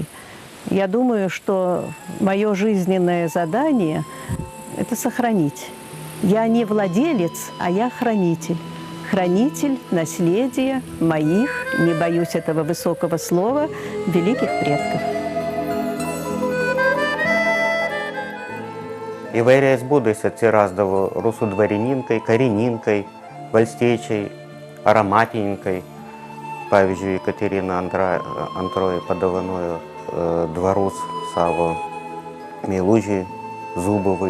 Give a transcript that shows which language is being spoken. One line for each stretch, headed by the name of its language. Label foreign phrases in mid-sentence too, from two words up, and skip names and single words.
Russian: Я думаю, что мое жизненное задание – это сохранить. Я не владелец, а я хранитель. Хранитель наследия моих, не боюсь этого высокого слова, великих предков.
Lithuanian: Įvairiais būdais atsirasdavo rusų dvarininkai, karininkai, valstiečiai, aramatininkai. Pavyzdžiui, Katerina II padovanojo dvarus savo meilužiui Zubovui.